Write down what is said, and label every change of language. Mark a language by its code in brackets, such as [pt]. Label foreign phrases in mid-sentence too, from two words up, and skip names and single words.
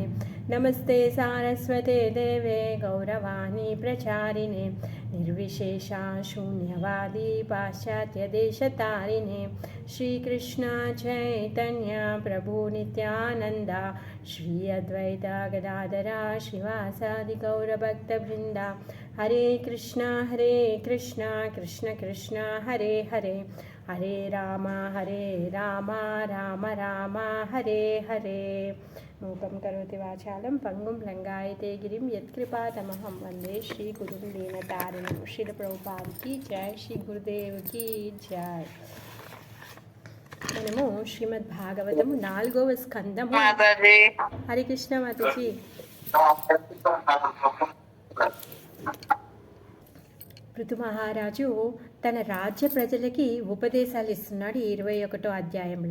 [sa] नमस्ते सारस्वते देवे गौरवाणी प्रचारिणे निर्विशेषा शून्यवादी पाश्चात्यदेशतारिणे। श्रीकृष्ण चैतन्य प्रभु नित्यानन्द श्री अद्वैत गदाधरा श्रीवासादि गौरभक्तवृन्द। हरे कृष्ण कृष्ण कृष्ण हरे हरे हरे राम राम राम हरे हरे। मूकं करोति वाचालं पंगुं लंघयते गिरिं यत्कृपातमहं वन्दे श्रीगुरुं दीनतारिणं। [hi] श्रील प्रभुपाद की जय, श्री गुरुदेव की जय। [te] మనము శ్రీమద్ భాగవతము 4వ స్కందము. హరి కృష్ణ మాతాజీ. పృథు మహారాజు తన రాజ్య ప్రజలకి ఉపదేశాలు ఇస్తున్నాడు 21వ అధ్యాయంలో.